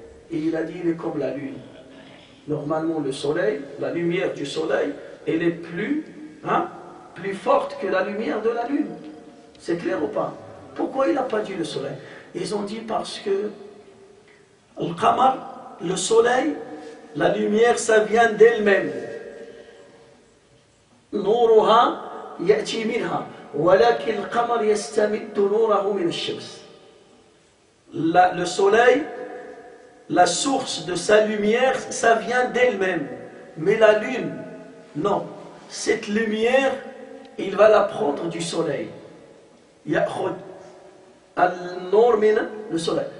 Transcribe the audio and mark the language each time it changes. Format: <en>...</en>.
<fr>Et il a dit il est comme la lune. Normalement le soleil, la lumière du soleil, elle est plus forte que la lumière de la lune. C'est clair ou pas? Pourquoi il n'a pas dit le soleil? Ils ont dit parce que le qamar, le soleil, la lumière, ça vient d'elle-même.</fr> <ar>نورها يأتي منها ولكن القمر يستمد نوره من الشمس.</ar> <fr>Le soleil, la source de sa lumière, ça vient d'elle-même. Mais la lune, non. Cette lumière, il va la prendre du soleil.</fr> <ar>يأخذ النور من</ar> <fr>le soleil.</fr>